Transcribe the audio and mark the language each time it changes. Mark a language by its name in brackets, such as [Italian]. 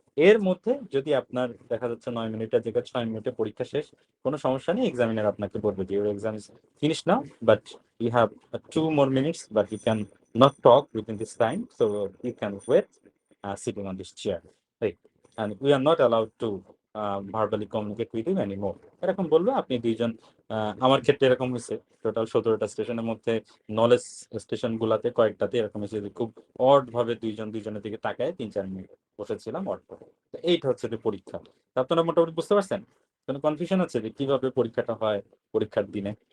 [Bangla] এর মধ্যে যদি আপনার দেখা যাচ্ছে 9 মিনিটের জায়গায় 6 মিনিটে পরীক্ষা শেষ, কোনো সমস্যা নেই, এক্সামিনার আপনাকে বলবে যে [English] Your exam is finish now, but you have 2 more minutes, but you can not talk within this time, so you can wait sitting on this chair, right? And we are not allowed to verbally communicate with you anymore. [Bangla] এরকম বললো। আপনি দুইজন আমার ক্ষেত্রে এরকম হয়েছে total 17টা স্টেশনের মধ্যে নলেজ স্টেশন গুলাতে কয়েকটাতে এরকম হয়েছে যে খুব অড ভাবে দুইজন দুইজনের দিকে তাকায় 3-4 মিনিট বসেছিলাম অড ভাবে। তো এইটা হচ্ছে যে পরীক্ষা। তা আপনারা মোটামুটি বুঝতে পারছেন? কোনো কনফিউশন আছে যে কিভাবে পরীক্ষাটা হয় পরীক্ষার দিনে?